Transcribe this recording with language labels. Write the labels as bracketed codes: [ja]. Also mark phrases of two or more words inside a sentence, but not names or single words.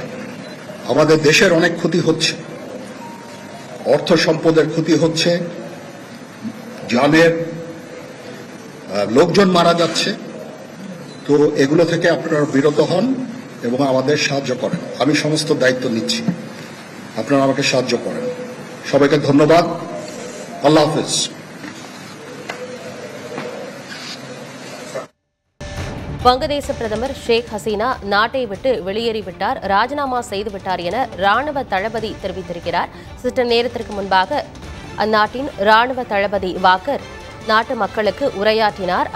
[bn] আমাদের দেশের অনেক ক্ষতি হচ্ছে, অর্থ সম্পদের ক্ষতি হচ্ছে, জানের লোকজন মারা যাচ্ছে। তো এগুলো থেকে আপনারা বিরত হন এবং আমাদের সাহায্য করেন। আমি সমস্ত দায়িত্ব নিচ্ছি, আপনারা আমাকে সাহায্য করেন। সবাইকে ধন্যবাদ। [ar] الله حافظ. [ta] வங்கதேச பிரதமர் ஷேக் ஹசீனா நாட்டை விட்டு வெளியேறிவிட்டார், ராஜினாமா செய்துவிட்டார் என ராணுவ தளபதி தெரிவித்திருக்கிறார். சற்று நேரத்திற்கு முன்பாக அந்நாட்டின் ராணுவ தளபதி வாக்கர் நாட்டு மக்களுக்கு உரையாற்றினார்.